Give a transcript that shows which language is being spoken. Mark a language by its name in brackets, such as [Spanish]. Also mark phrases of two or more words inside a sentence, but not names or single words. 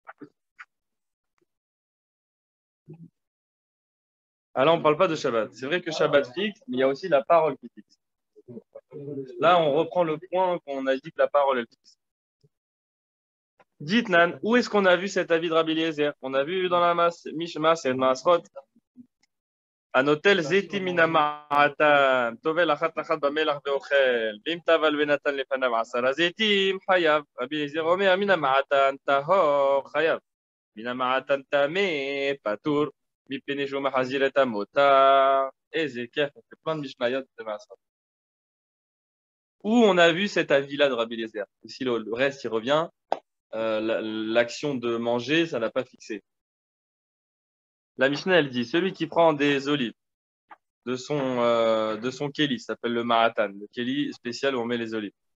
[French] Ah là, on parle pas de Shabbat. C'est vrai que Shabbat fixe, mais il y a aussi la parole qui fixe. Là, on reprend le point qu'on a dit que la parole, elle fixe. Dites, Nan, où est-ce qu'on a vu cet avis de Rabbi Eliezer? On a vu dans la Mishma, c'est Masrot. [Hebrew] הנוטל זיתים מן המעתן, טובל אחת אחת במלח ואוכל, ואם טבל ונתן לפניו 10 זיתים, חייב. רבי אליעזר אומר, מן המעתן טהור, חייב. מן המעתן טמא, פטור, מפני שהוא מחזיר את המותר. איזה כיף, [French] on fait plein de mishnayot de Masrot. Où on a vu cet avis-là de Rabbi Eliezer? Si le reste, il revient, l'action de manger, ça n'a pas fixé. La Mishnah, elle dit, celui qui prend des olives de son kéli, ça s'appelle le mahatan, le kéli spécial où on met les olives.